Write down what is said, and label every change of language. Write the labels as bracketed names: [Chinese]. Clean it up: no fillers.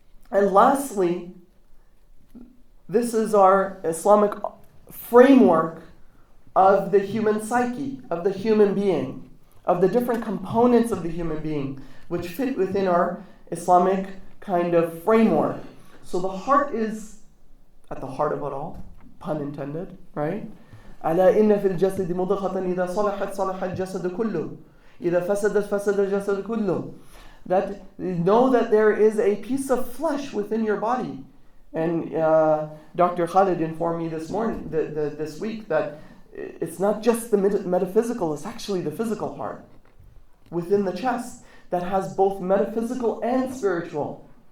[English] And lastly, this is our Islamic framework of the human psyche, of the human being, of the different components of the human being, which fit within our Islamic kind of framework. So the heart is at the heart of it all. Pun intended, right? [Arabic] ألا إن في الجسد مضغة إذا صلحت صلح الجسد كله إذا فسدت فسد الجسد كله. [English] That know that there is a piece of flesh within your body, and Dr. Khalid informed me this week that it's not just the metaphysical; it's actually the physical heart within the chest that has both metaphysical and spiritual.